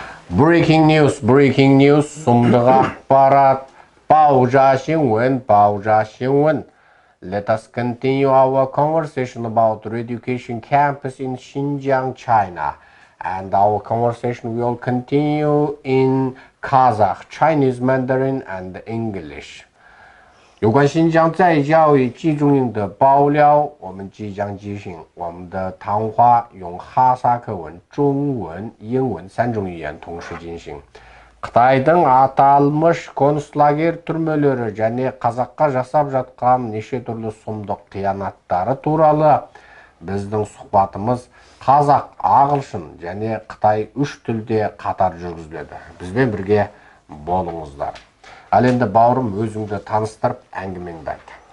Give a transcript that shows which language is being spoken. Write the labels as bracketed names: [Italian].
[English] Breaking news, [Kazakh] сұмдық ақпарат, баужа шыңын. [English] Let us continue our conversation about education campus in Xinjiang, China. And our conversation will continue in Kazakh, Chinese Mandarin, and English. [Chinese] 有关新疆在教育集中营的爆料，我们即将进行我们的谈话，用哈萨克文、中文、英文三种语言同时进行。 [Kazakh] Қытайдың аталмыш концлагер түрмелері және қазаққа жасап жатқан неше түрлі сұмдық қиянаттары туралы біздің сұхбатымыз қазақ, ағылшын және қытай үш тілде қатар жүргізіледі. Бізбен бірге болыңыздар. Ал енді бауырым, өзіңді таныстырып, әңгімеңді айт.